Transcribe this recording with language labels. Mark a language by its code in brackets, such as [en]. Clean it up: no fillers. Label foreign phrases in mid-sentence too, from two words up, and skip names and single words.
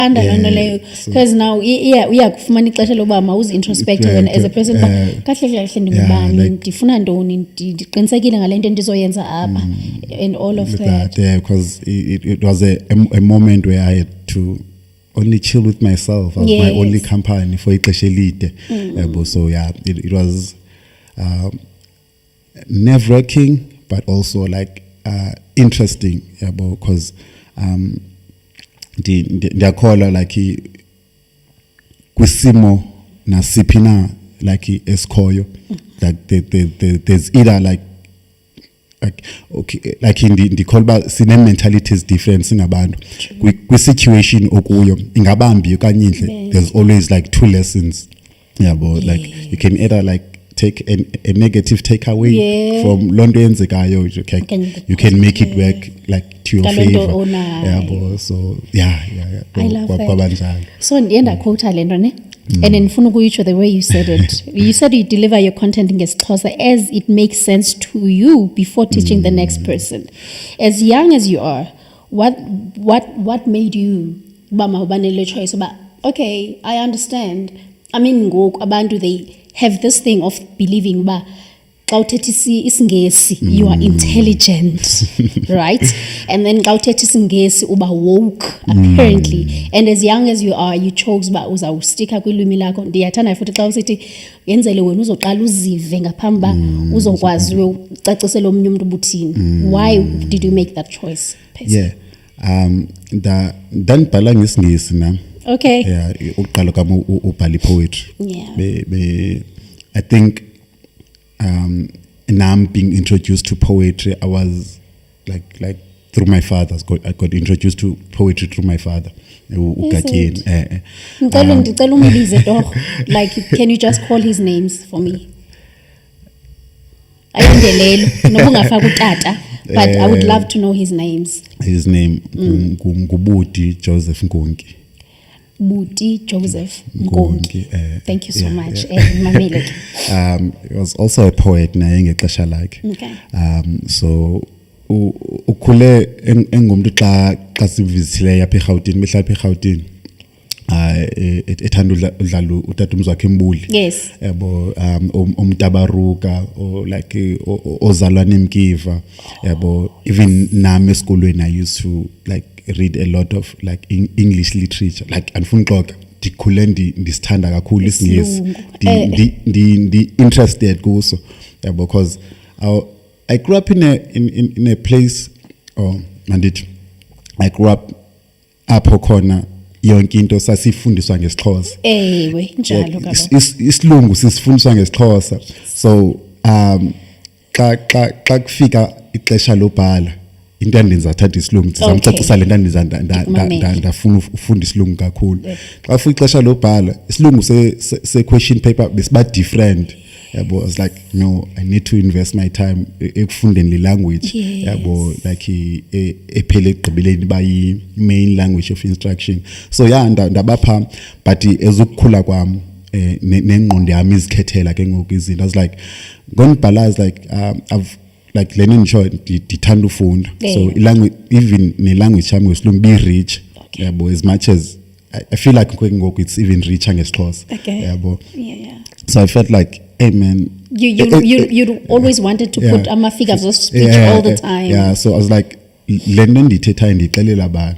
[xh] leyo [en] because now [xh] uyakufumana ixesha lokuba mawuzi-introspect wena [en] as a person [xh] kahle ndingubani ndifuna ntoni ndiqinisekile ngale nto ndizoyenza apha [en] and all of that. Because it was a moment where I had to only chill with myself. I was my only company for [xh] ixesha elide. [en] So it was nerve-wracking but also like interesting because [xh] ndiyakholwa like kwisimo nasiphi na like esikhoyo [en] like there's either like okay like [xh] ndikholwa sine [en] mentalities different [xh] singabantu kwi-situation okuyo ingabambi okanye inhle. [en] There's always like two lessons like you can either like take a negative takeaway from [xh] lonto yenzekayo, [en] you can make it work like to your favor. So I love that. So [xh] ndienda quote le nto ne and ndifuna ukuyitsho [en] the way you said it. You said you deliver your content ngesiXhosa as it makes sense to you before teaching the next person. As young as you are, what made you [xh] ubane le [en] choice about okay, I understand. I mean [xh] ngoku abantu [en] they have this thing of believing [xh] ba xa uthetha isingesi [en] you are intelligent right, and then [xh] xa uthetha isingesi uba [en] woke apparently, and as young as you are you chose [xh] ba uzawustika kwilwimi lakho. Ndiyathanda futhi xa usithi yenzele wena uzoqala uzive ngaphambi ba uzokwazi ucacisela omnye umuntu ubuthini. [en] Why did you make that choice? [xh] Ndibhala ngesingesi na. [en] Okay. [xh] Uqala kwami ubhala poetry. [en] I think now I'm being introduced to poetry. I was like through my father. I got introduced to poetry through my father. Like, can you just call his names for me? But I would love to know his names. His name Ngubudi Joseph Ngongi. Buti Joseph Ngongi. Thank you so much. He was also a poet [xh] na ngexesha lakhe. [en] Okay. [xh] So ukhule engumntu xa sivizile yapha eGauteng, behlapha eGauteng. Ethanda udlala utata umzwakhe Mbuli. [en] Yes. [xh] Yabo umtabaruka or like ozalwane Mkiva. Yabo even nami esikolweni [en] I used to like read a lot of like English literature, like [xh] andifuna uxoxa ndikhule ndisithanda kakhulu isingesi, ndi interested kuso [en] because I grew up in a place I grew up [xh] apho khona yonke into sasifundiswa ngesiXhosa. Njalo kaba isilungu sisifundiswa ngesiXhosa. So xa kufika ixesha lobhala into endizathatha isilungu ndizamcacisa le nto ndafuna ufunda isilungu kakhulu. Xa ufika ixesha lobhala isilungu se [en] question paper [xh] besiba different. [en] I was like, no, I need to invest my time [xh] ekufundeni le [en] language. [xh] Like ephele egqibeleni ba yi [en] main language of instruction. [xh] So ndabapha but ezokukhula kwami nengqondo yami izikhethela ke ngoku izinto. [en] I was like ngonibhala, I was like I've like learning short [xh] ndithanda ufunda. [en] So language, even [xh] ne language yami ngesilungu [en] be rich. As much as I feel like ngoku it's even richer ngesiXhosa. So I felt like, hey man, you always wanted to put figures of speech all the time. So I was like, [xh] lento ndithethayo ndixelela abantu.